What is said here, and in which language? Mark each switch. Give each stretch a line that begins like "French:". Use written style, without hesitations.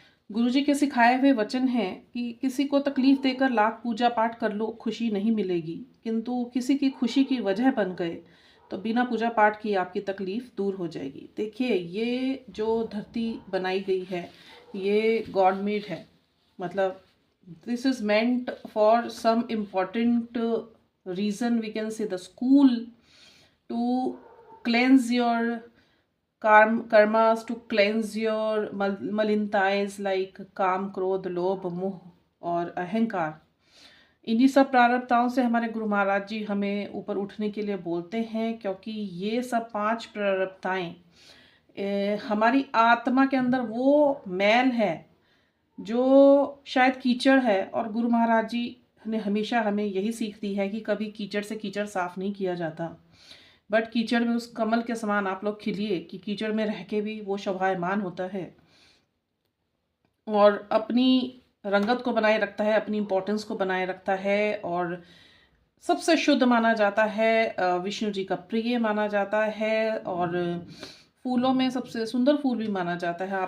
Hindi: गुरु जी के सिखाए हुए वचन हैं कि किसी को तकलीफ देकर लाख पूजा पाठ कर लो, खुशी नहीं मिलेगी, किंतु किसी की खुशी की वजह बन गए तो बिना पूजा पाठ की आपकी तकलीफ दूर हो जाएगी। देखिए, ये जो धरती बनाई गई है ये गॉड मेड है, मतलब
English: this is meant for some important reason. We can say the school to cleanse your karmas, to cleanse your malintais like
Hindi: काम, क्रोध, लोभ, मोह और अहंकार। इन्हीं सब प्रारब्धताओं से हमारे गुरु महाराज जी हमें ऊपर उठने के लिए बोलते हैं, क्योंकि ये सब 5 प्रारब्धताएं हमारी आत्मा के अंदर वो मैल है जो शायद कीचड़ है। और गुरु महाराज जी ने हमेशा हमें यही सीख दी है कि कभी कीचड़ से कीचड़ साफ नहीं किया जाता, बट कीचड़ में उस कमल के समान आप लोग खिलिए कि कीचड़ में रह के भी वो शोभायमान होता है और अपनी रंगत को बनाए रखता है, अपनी इम्पोर्टेंस को बनाए रखता है और सबसे शुद्ध माना जाता है, विष्णु जी का प्रिय माना जाता है और फूलों में सबसे सुंदर फूल भी माना जाता है।